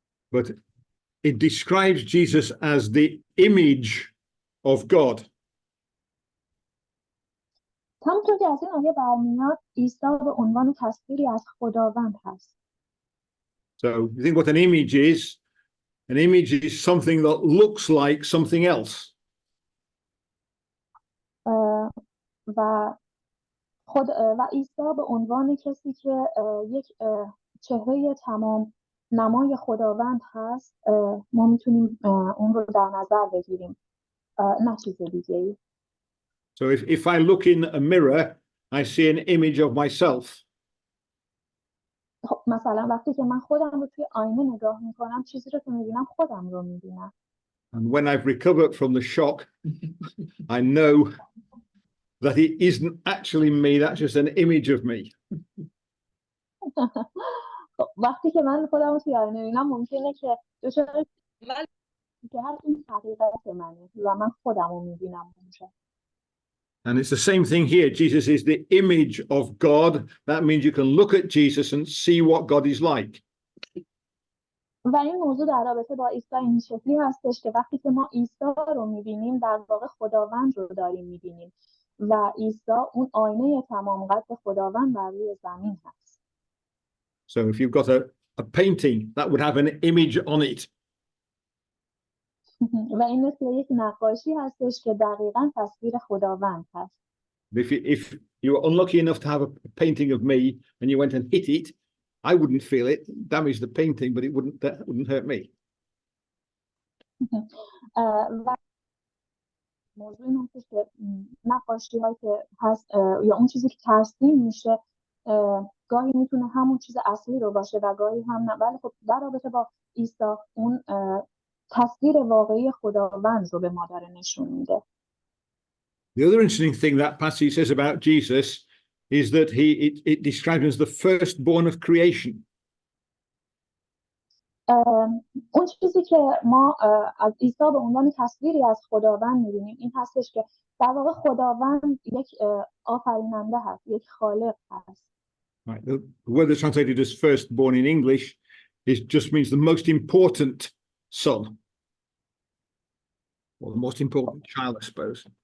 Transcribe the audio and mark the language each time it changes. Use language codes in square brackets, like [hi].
[en] But it describes Jesus as the image of God. [fa] همونطور که از این آیه برمیاد عیسی به عنوان تصویری از خداوند هست. [en] So you think what an image is? An image is something that looks like something else. [fa] و عیسی به عنوان کسی که یک چهره تمام نمای خداوند هست ما میتونیم اون رو در نظر بگیریم نه چیز دیگه‌ای. [en] So if I look in a mirror, I see an image of myself. [fa] مثلا وقتی که من خودم رو توی آینه نگاه میکنم چیزی رو که میبینم خودم رو میبینم. [en] And when I've recovered from the shock, I know that it isn't actually me, that's just an image of me. [fa] وقتی که من خودم رو توی آینه میبینم ممکنه که دچار من که هر این حقیقت منه و من خودم رو میبینم اونجا. [en] And it's the same thing here. Jesus is the image of God. That means you can look at Jesus and see what God is like. [fa] و این موضوع در رابطه با عیسی این شکلی هستش که وقتی که ما عیسی رو می‌بینیم در واقع خداوند رو داریم می‌بینیم و عیسی اون آینه تمام قد خداوند بر روی زمین هست. [en] So if you've got a painting that would have an image on it. [fa] و این مثل یک نقاشی هستش که دقیقاً تصویر خداوند هست. [en] If you were unlucky enough to have a painting of me and you went and hit it, I wouldn't feel it, damage the painting, but it wouldn't hurt me. [fa] و موضوع این هستش که نقاشی هایی که هست یا اون چیزی که ترسیم میشه گاهی میتونه همون چیز اصلی رو باشه و گاهی هم نه. ولی خب در رابطه با عیسی اون تصویر واقعی خداوند رو به ما داره نشون میده. [en] The other interesting thing that passage says about Jesus is that it describes him as the firstborn of creation. [fa] اون چیزی که ما از عیسی به عنوان تصویری از خداوند می‌بینیم این هستش که در واقع خداوند یک آفریننده هست، یک خالق هست. [en] Right. The word that's translated as firstborn in English just means the most important son, or the most important child, I suppose.